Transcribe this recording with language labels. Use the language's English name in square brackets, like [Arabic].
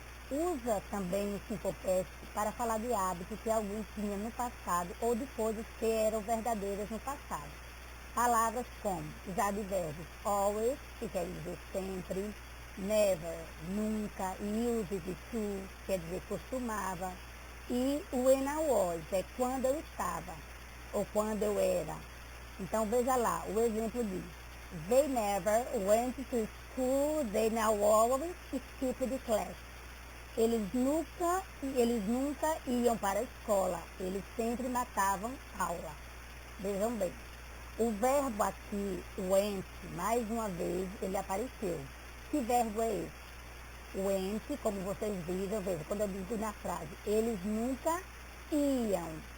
[Portuguese] Usa também o simple past para falar de hábitos que alguém tinha no passado ou de coisas que eram verdadeiras no passado. Palavras como os advérbios always, que quer dizer sempre, never, nunca, used to, quer dizer costumava, e when I was, é quando eu estava, ou quando eu era. Então veja lá, o exemplo diz, [English] they never went to school, they now always skipped class. [Portuguese] Eles nunca iam para a escola, eles sempre matavam aula. Vejam bem, o verbo aqui, went, mais uma vez, ele apareceu. Que verbo é esse? Went, como vocês viram, veja, quando eu digo na frase, eles nunca iam.